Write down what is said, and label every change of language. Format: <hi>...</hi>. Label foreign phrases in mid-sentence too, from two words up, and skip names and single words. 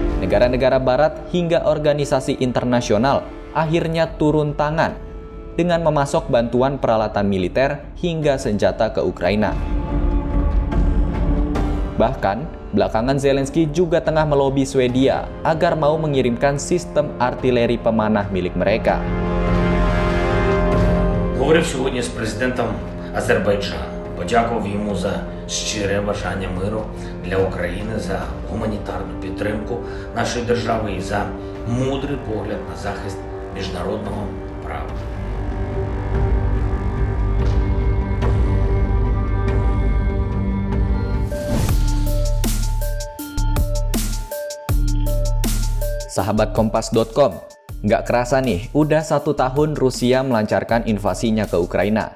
<id>negara-negara barat hingga organisasi internasional akhirnya turun tangan dengan memasok bantuan peralatan militer hingga senjata ke Ukraina. Bahkan, belakangan Zelensky juga tengah melobi Swedia agar mau mengirimkan sistem artileri pemanah milik mereka.</id> <uk>Говорив сьогодні з президентом Азербайджану. Подякував йому за щире бажання миру для України, за гуманітарну підтримку нашої держави і за мудрий погляд на захист міжнародного права.</uk> <id>Sahabat Kompas.com, nggak kerasa nih, udah 1 tahun Rusia melancarkan invasinya ke Ukraina.</id>